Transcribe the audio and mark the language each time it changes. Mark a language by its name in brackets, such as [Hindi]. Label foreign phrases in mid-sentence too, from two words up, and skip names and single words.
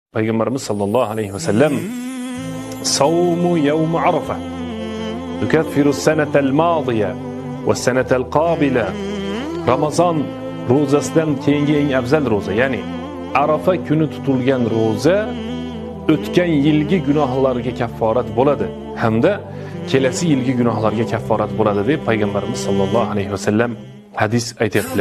[Arabic] Peygamberimiz صلى الله عليه وسلم صوم يوم عرفة يكفر السنة الماضية والسنة القابلة. [Uzbek] Ramazon ro'zasidan keyingi eng afzal ro'za, ya'ni Arafa kuni tutilgan ro'za o'tgan yilgi gunohlarga kafforat bo'ladi hamda kelasi yilgi gunohlarga kafforat bo'ladi deb Payg'ambarimiz [Arabic] صلى الله عليه وسلم [Uzbek] hadis aytibdilar.